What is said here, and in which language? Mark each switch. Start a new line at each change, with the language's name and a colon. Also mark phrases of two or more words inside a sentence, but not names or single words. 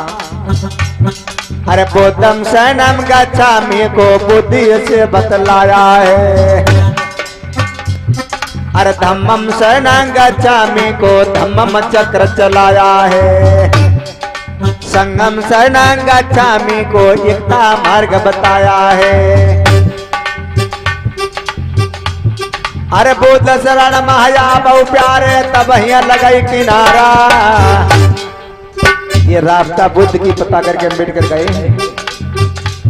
Hindi: अरे
Pali: बुद्धम शरणम गच्छामि
Hindi: को बुद्धि से बतलाया है, अरे
Pali: धम्मम शरणं गच्छामि
Hindi: को धम्मम चक्र चलाया है,
Pali: संगम शरणं गच्छामि
Hindi: को एकता मार्ग बताया है। अरे बुद्ध शरण माया बहु प्यारे तब यहाँ लगाई किनारा। ये रास्ता बुद्ध की पता करके अम्बेडकर गए हैं।